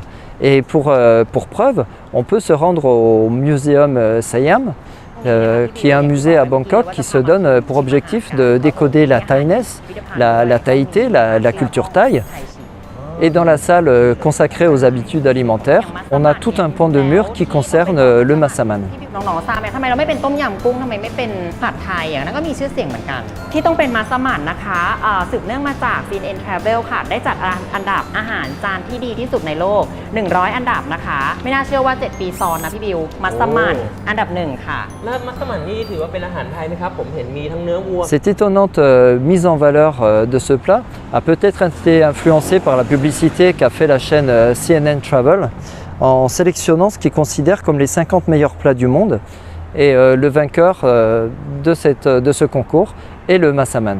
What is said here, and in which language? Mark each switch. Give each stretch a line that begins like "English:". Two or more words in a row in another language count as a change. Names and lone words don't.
French: Et pour preuve, on peut se rendre au Muséum Siam, qui est un musée à Bangkok qui se donne pour objectif de décoder la thaïness, la thaïté, la culture thaï. Et dans la salle consacrée aux habitudes alimentaires, on a tout un pan de mur qui concerne le massaman.
Thai: น้องๆทราบไหมทำไมเราไม่เป็นต้มยำกุ้งทำไมไม่เป็นผัดไทยนั้นก็มีชื่อเสียงเหมือนกันที่ต้องเป็นมัสมั่นนะคะสืบเนื่องมาจาก Fin and Travel ค่ะได้จัดอันดับอาหารจานที่ดีที่สุดในโลก100อันดับนะคะไม่น่าเชื่อว่า7ปีซ้อนนะพี่บิวมัสมั่นอันดับ1ค่ะแล้วมัสมั่นนี่ถือว่าเป็นอาหารไทยไหมครับผมเห็นมีทั้งเนื้อวัว
French: Cette étonnante mise en valeur de ce plat a peut-être été influencée par la publicité qu'a fait la chaîne CNN Travel en sélectionnant ce qu'ils considèrent comme les 50 meilleurs plats du monde. Et le vainqueur de ce concours est le massaman.